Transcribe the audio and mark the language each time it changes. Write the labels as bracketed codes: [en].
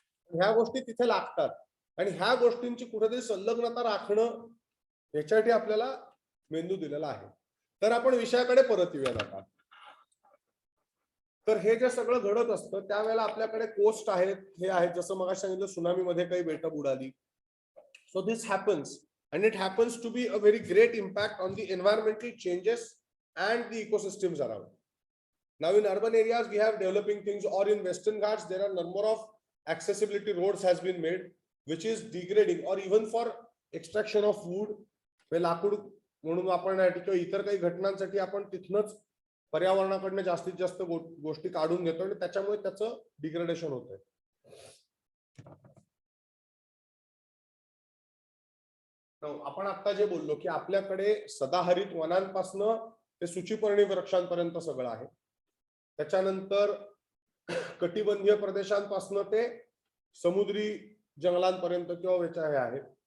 [mr] ह्या गोष्टी तिथे लागतात आणि ह्या गोष्टींची कुठेतरी संलग्नता राखणं याच्यासाठी आपल्याला मेंदू दिलेला आहे. तर आपण विषयाकडे परत येऊया आता. तर हे जे सगळं घडत असतं त्यावेळेला आपल्याकडे कोस्ट आहेत, हे आहेत, जसं मग सांगितलं सुनामी मध्ये काही बेटं बुडाली. [en] So this happens and it happens to be a very great impact on the environmental changes and the ecosystems around. Now in urban areas we have developing things, or in Western Ghats there are number of accessibility roads has been made which is degrading, or even for extraction of wood, [mr] लाकूड म्हणून वापरण्यासाठी किंवा इतर काही घटनांसाठी आपण तिथनच पर्यावरणाकडनं जास्तीत जास्त गोष्टी काढून घेतो आणि त्याच्यामुळे त्याचं डिग्रेडेशन होतंय. आपण आता जे बोललो की आपल्याकडे सदाहरित वनांपासनं ते सूचीपर्णी वृक्षांपर्यंत सगळं आहे. त्याच्यानंतर कटिबंधीय प्रदेशांपासनं ते समुद्री जंगलांपर्यंत किंवा हे आहे.